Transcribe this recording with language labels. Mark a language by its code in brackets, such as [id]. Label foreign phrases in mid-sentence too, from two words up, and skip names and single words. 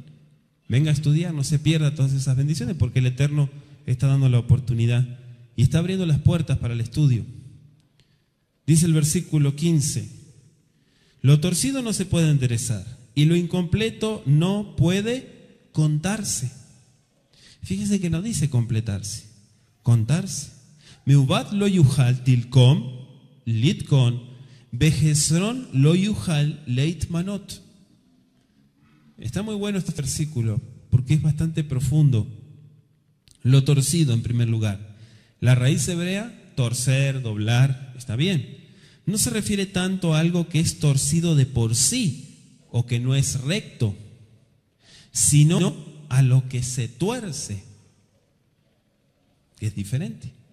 [es] Venga a estudiar, no se pierda todas esas bendiciones, porque el Eterno está dando la oportunidad y está abriendo las puertas para el estudio. Dice el versículo 15, lo torcido no se puede enderezar y lo incompleto no puede contarse. Fíjese que no dice completarse, contarse. [he] מעות לא יוכל לתקן וחסרון לא יוכל להמנות. [es] Está muy bueno este versículo porque es bastante profundo. Lo torcido en primer lugar. La raíz hebrea, torcer, doblar, está bien. no se refiere tanto a algo que es torcido de por sí o que no es recto, sino a lo que se tuerce, que es diferente.